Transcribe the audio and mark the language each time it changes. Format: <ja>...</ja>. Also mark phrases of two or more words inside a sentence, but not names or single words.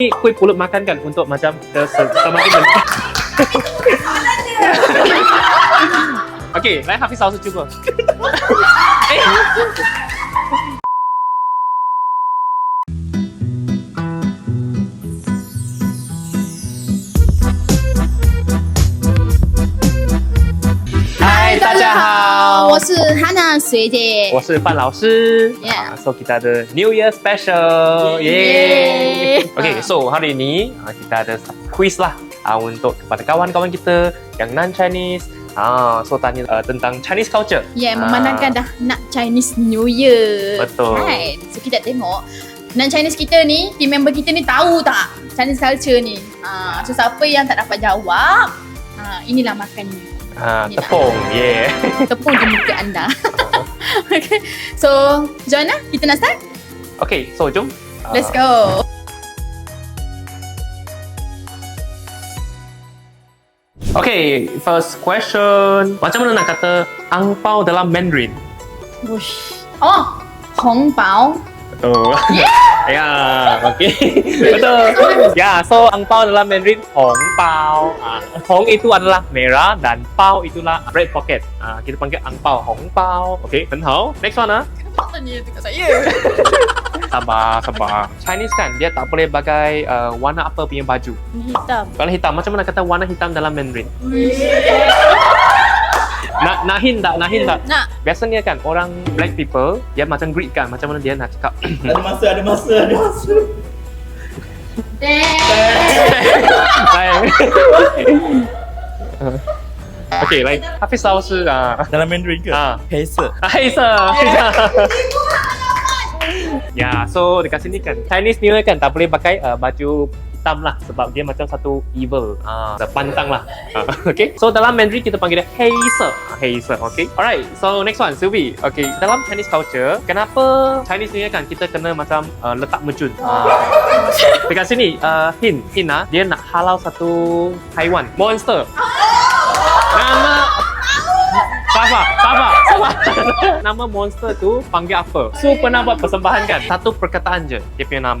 <ms>kuih pulut makan kan untuk macam semakin Okey,</ms> <zh>来 Hafiz 老师 cuba. Hai, 大家好，我是 Hana 学姐，我是范老师。</zh> <en>Yeah.</en> <ms>So kita ada</ms> <en>New Year Special.</en> <ms>Yeay. Okay, so hari ini kita ada quiz lah untuk kepada kawan-kawan kita yang non-Chinese. So tanya tentang</ms> <en>Chinese culture.</en> <ms>Memandangkan dah nak</ms> <en>Chinese New Year.</en> <ms>Betul. Kan? So kita tengok non-Chinese kita ni, team member kita ni tahu tak</ms> <en>Chinese culture</en> <ms>ni. So siapa yang tak dapat jawab, inilah makannya. Tepung. Yeah. Tepung di muka anda. Okay. So, jom lah. Kita nak start? Okay, so jom.</ms> <en>Let's go. Okay, first question.</en> <ms>Macam mana nak kata angpau dalam Mandarin? Wush. Oh, hongbao. Oh. Ya, okay. Betul. Ya, so angpau dalam Mandarin hongbao. Hong itu adalah merah dan pao itulah</ms> <en>red pocket.</en> <ms>Kita panggil angpau hongbao.</ms> <zh>Okay, 很好.</zh> <en>Next one</en> <ms>Apa ni dekat saya? Sabar. Chinese kan dia tak boleh pakai warna apa punya baju. Hitam. Kalau hitam, macam mana kata warna hitam dalam Mandarin? Nak hint tak? Nak. Biasanya kan orang</ms> <en>black people</en> <ms>dia macam greet kan, macam mana dia nak cakap? Ada masa.</ms> <en>Okay, like Hafiz 老师</en> <ms>Dalam Mandarin ke?</ms> <zh>黑色。</zh> <ms>黑色。Ya, so dekat sini kan</ms> <en>Chinese New Year</en> <ms>kan tak boleh pakai baju hitam lah sebab dia macam satu evil, pantang lah. Okay, so dalam Mandarin kita panggil dia 黑色. 黑色, okay.</ms> <en>Alright, so next one, Sylvie.</en> <ms>Okay, dalam</ms> <en>Chinese culture,</en> <ms>kenapa</ms> <en>Chinese New Year</en> <ms>kan kita kena macam letak mejun? Dekat sini, hint dia nak halau satu haiwan, monster. Nama Sabar. Nama monster tu panggil apa? So pernah buat persembahan kan? Satu perkataan je dia punya nama.</ms>